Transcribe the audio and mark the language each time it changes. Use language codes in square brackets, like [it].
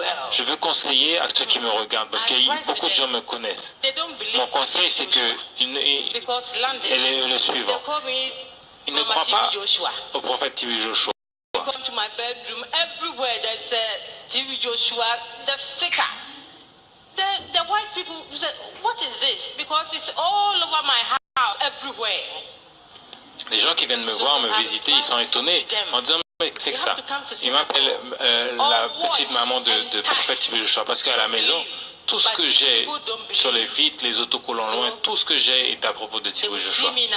[fr] Je veux conseiller à ceux qui me regardent, parce que beaucoup de gens me connaissent. Mon conseil, c'est que elle est le suivant. Ils ne croient pas au prophète TV Joshua. [en] Come to my bedroom, everywhere there's TV Joshua, the sticker. The white people said, what is this? Because it's all over my house, everywhere. [fr] Les gens qui viennent me voir, me visiter, ils sont étonnés en disant, mais c'est que ça. Ils m'appellent la petite maman de prophète TV Joshua, parce qu'à la maison, tout ce que j'ai sur les vitres, les autocollants loin, tout ce que j'ai est à propos de TV Joshua.